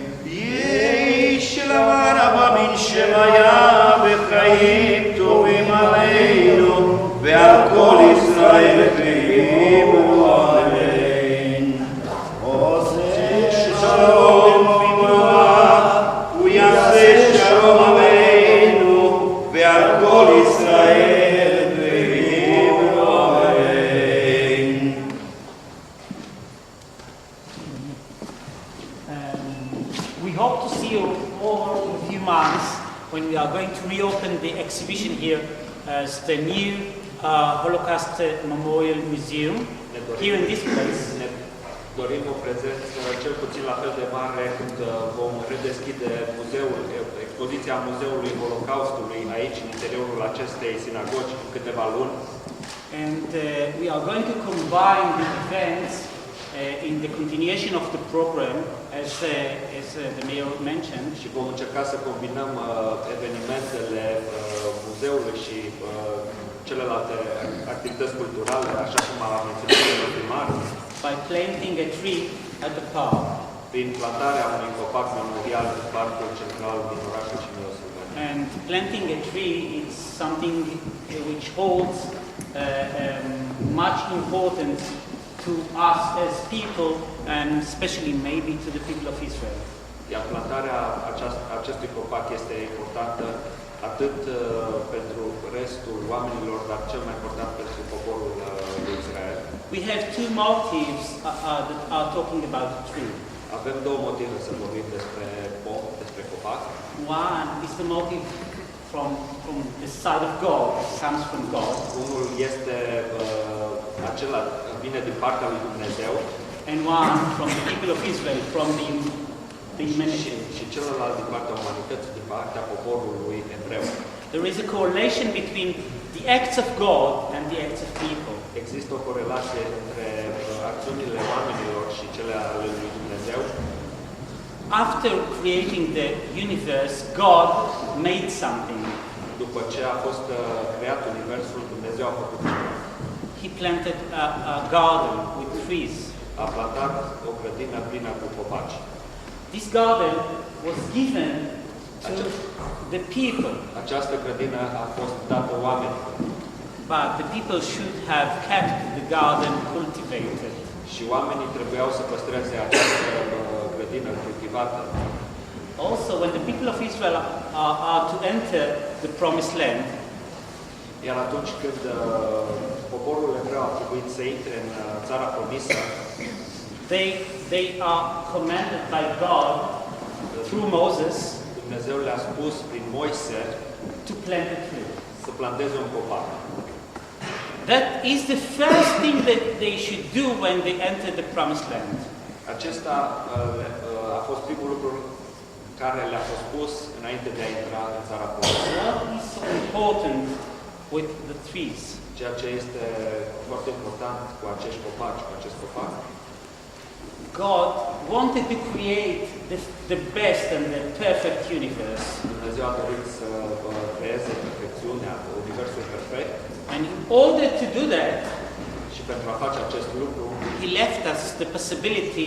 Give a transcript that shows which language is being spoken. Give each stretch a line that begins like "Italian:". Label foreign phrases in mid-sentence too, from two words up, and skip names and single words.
Aramaic: יהי שלמה רבה מן שמיה
Hebrew: וחיים טובים עלינו ועל כל ישראל ויאמרו אמן. עושה שלום וברכה ויעשה שלום עלינו ועל כל ישראל ויאמרו אמן.
English: We hope to see you all in a few months when we are going to reopen the exhibition here as the new Holocaust Memorial Museum here in this place.
Romanian: Ne dorim o prezență cel puțin la fel de mare când vom redeschide expoziția Muzeului Holocaustului aici, în interiorul acestei sinagogi, în câteva luni.
English: And we are going to combine the events in the continuation of the program, as the mayor mentioned.
Romanian: Și vom încerca să combinăm evenimentele muzeului și celelalte activități culturale, așa cum a menționat primarul,
English: By planting a tree at the park.
Romanian: prin plantarea unui copac memorial în parcul central din orașul Cimiosului.
English: And planting a tree is something which holds much importance to us as people, and especially maybe to the people of Israel.
Romanian: Iar plantarea acestui copac este importantă atât pentru restul oamenilor, dar cel mai important pentru poporul lui Israel.
English: We have two motives that are talking about the tree.
Romanian: Avem două motive să vorbim despre copac.
English: One is the motive from the side of God, comes from God.
Romanian: Unul este acela vine din partea lui Dumnezeu.
English: And one from the people of Israel, from the humanity.
Romanian: Și celălalt din partea umanității, din partea poporului evreu.
English: There is a correlation between the acts of God and the acts of people.
Romanian: Există o corelație între acțiunile oamenilor și cele ale lui Dumnezeu.
English: After creating the universe, God made something.
Romanian: După ce a fost creat universul, Dumnezeu a făcut.
English: He planted a garden with trees.
Romanian: A plantat o grădină plină cu copaci.
English: This garden was given to the people,
Romanian: Această grădină a fost dată oamenilor
English: but the people should have kept the garden cultivated.
Romanian: și oamenii trebuiau să păstreze această grădină cultivată.
English: Also, when the people of Israel are to enter the promised land,
Romanian: Iar atunci când poporul evreu a trebuit să intre în țara promisă,
English: they are commanded by God through Moses
Romanian: Dumnezeu le-a spus prin Moise
English: to plant a tree.
Romanian: să planteze un copac.
English: That is the first thing that they should do when they enter the promised land.
Romanian: Acesta a fost primul lucru care le-a fost spus înainte de a intra în țara promisă.
English: What is so important with the trees?
Romanian: Ceea ce este foarte important cu acești copaci, cu acest copac,
English: God wanted to create the best and the perfect universe.
Romanian: Dumnezeu a dorit să creeze perfecțiunea, universul perfect,
English: And in order to do that,
Romanian: și pentru a face acest lucru
English: He left us the possibility